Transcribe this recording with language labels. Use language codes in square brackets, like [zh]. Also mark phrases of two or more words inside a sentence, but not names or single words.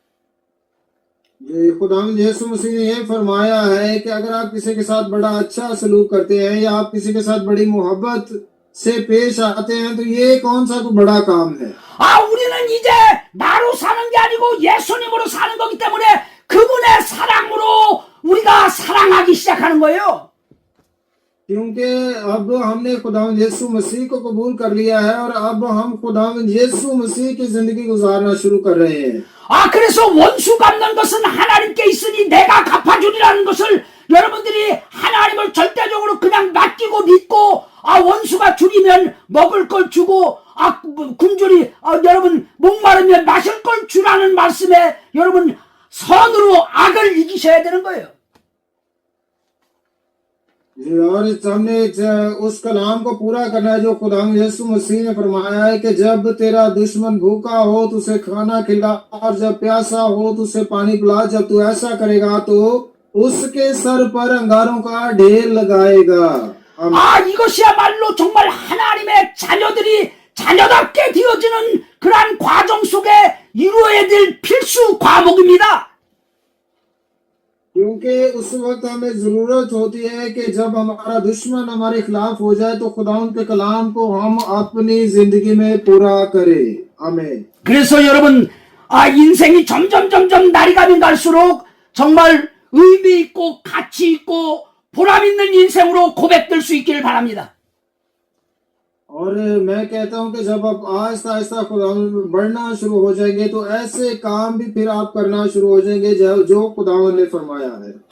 [hi] खुदावंद यीशु मसीह ने ये फरमाया है कि अगर आप किसी के साथ बड़ा अच्छा सलूक करते हैं या आप किसी के साथ बड़ी मोहब्बत से पेश आते हैं, तो ये कौन सा तो बड़ा काम है। [ko] 우리는 이제 나로 사는 게 아니고 예수님으로 사는 거기 때문에 그분의 사랑으로 우리가 사랑하기 시작하는 거예요. [hi] क्योंकि अब हमने खुदावंद यीशु मसीह को कबूल कर लिया है और अब हम खुदावंद यीशु मसीह की जिंदगी गुजारना शुरू कर रहे हैं। [ko] 그래서 원수 갚는 것은 하나님께 있으니 내가 갚아주리라는 것을 여러분들이 하나님을 절대적으로 그냥 맡기고 믿고 원수가 줄이면 먹을 걸 주고 굶주리 여러분 목마르면 마실 걸 주라는 말씀에 여러분 선으로 악을 이기셔야 되는 거예요. [hi] और हमने उस कलाम को पूरा करना है जो खुदावंद यीशु मसीह ने फरमाया है कि जब तेरा दुश्मन भूखा हो तो उसे खाना खिला और जब प्यासा हो तो उसे पानी पिला। जब तू ऐसा करेगा तो उसके सर पर अंगारों का ढेर लगाएगा। [ko] 이것이야말로 정말 하나님의 자녀답게 되어지는 그러한 과정 속에 이루어야 될 필수 과목입니다. [hi] क्योंकि उस वक्त हमें जरूरत होती है कि जब हमारा दुश्मन हमारे खिलाफ हो जाए तो खुदावंद के कलाम को हम अपनी जिंदगी में पूरा करें। आमीन। [ko] 그래서 여러분 인생이 점점 날이 가면 갈수록 정말 의미 있고 가치 있고 보람 있는 인생으로 고백될 수 있기를 바랍니다. [hi] और मैं कहता हूं कि जब आप आहिस्ता आहिस्ता खुदावंद में बढ़ना शुरू हो जाएंगे तो ऐसे काम भी फिर आप करना शुरू हो जाएंगे जो खुदावंद ने फरमाया है।